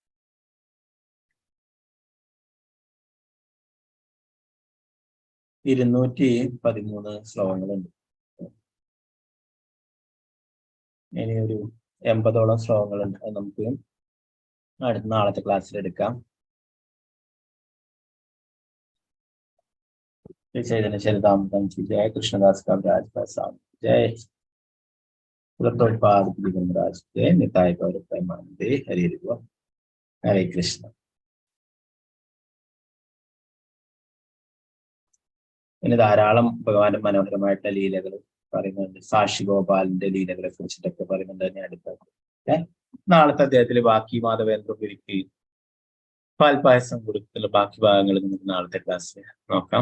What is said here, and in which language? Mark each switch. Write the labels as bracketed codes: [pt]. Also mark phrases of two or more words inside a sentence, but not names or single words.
[ml] 213 ശ്ലോകങ്ങളുണ്ട്. ഇനി ഒരു 80ഓളം ശ്ലോകങ്ങളുണ്ട്. അത് നമുക്ക് അടുത്ത നാളത്തെ ക്ലാസ്സിൽ എടുക്കാം. [hi] चैतन्य चरितामृतम की जय, कृष्णदास कविराज प्रसाद जय, प्रभुपाद महाराज जय, [bn] নিতাই গৌর প্রেমানন্দে, [hi] हरे हरे कृष्ण. [ml] ഇനി ധാരാളം ഭഗവാന്റെ മനോഹരമായിട്ടുള്ള ലീലകൾ പറയുന്നുണ്ട്. സാക്ഷി ഗോപാലിന്റെ ലീലകളെ കുറിച്ചിട്ടൊക്കെ പറയുന്നുണ്ട്. തന്നെ അടുത്ത നാളത്തെ അദ്ദേഹത്തില് ബാക്കി മാധവേന്ദ്രപുരിക്ക് പാൽപായസം കൊടുത്തിട്ടുള്ള ബാക്കി ഭാഗങ്ങൾ നമുക്ക് നാളത്തെ ക്ലാസ്സിൽ നോക്കാം.